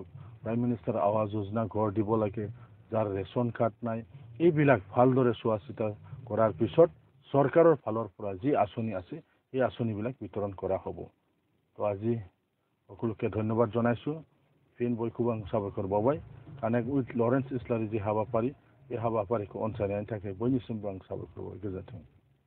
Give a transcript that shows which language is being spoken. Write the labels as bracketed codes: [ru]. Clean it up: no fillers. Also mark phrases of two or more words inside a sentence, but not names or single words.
[as] প্ৰাইম মিনিষ্টাৰ আৱাস যোজনা ঘৰ দিব লাগে যাৰ ৰেচন কাৰ্ড নাই এইবিলাক ভালদৰে চোৱা চিতা কৰাৰ পিছত চৰকাৰৰ ফালৰ পৰা যি আঁচনি আছে এই আঁচনিবিলাক বিতৰণ কৰা হ'ব তো আজি সকলোকে ধন্যবাদ জনাইছোঁ [brx] ফিন বয়খুব आं साबायखर बावबाय कानेक्ट उइथ लरेन्स इस्लारि जि हाबाफारि बे हाबाफारिखौ अनसायनायनि थाखाय बयनिसिमबो आं साबायखर बावबाय गोजोन्थों